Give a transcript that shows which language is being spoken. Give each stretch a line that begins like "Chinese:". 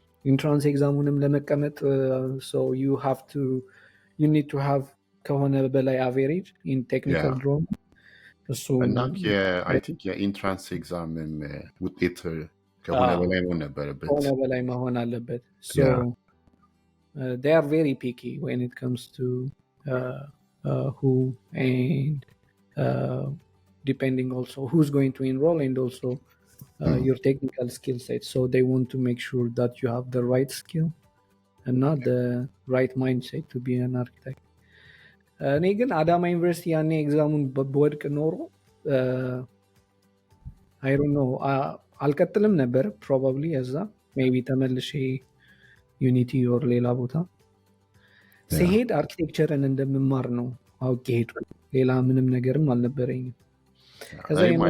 Amharic: ኢንትራንስ ኤግዛሙንም ለመቀመጥ
English: so you need to have
Amharic: ከሆነ በላይ አቬሬጅ ኢን ቴክኒካል
English: Yeah.
Amharic: ድሮይንግ እሱ እና አይ ቲንክ የኢንትራንስ ኤግዛምም ውጤት ከሆነ በላይ መሆን ነበረበት። ከሆነ በላይ መሆን አለበት።
English: so Yeah. they are very picky when it comes to who and depending also who's going to enroll and also your technical skill set. So they want to make sure that you have the right skill and not the right mindset to be an architect.
Amharic: እኔ ግን አዳማ ዩኒቨርሲቲ ያኔ ኤግዛሙን በወድቅ ኖሮ አይ ዶንት ኖ አልቀጥልም ነበር ፕሮባብሊ እዛ ሜቢ ተመልሼ ዩኒቲ ኦር ሌላ ቦታ ሲሄድ አርኪቴክቸርን እንደምማር ነው አውቄ ሄድኩ። ሌላ ምንም ነገርም አልነበረኝም። ከዛ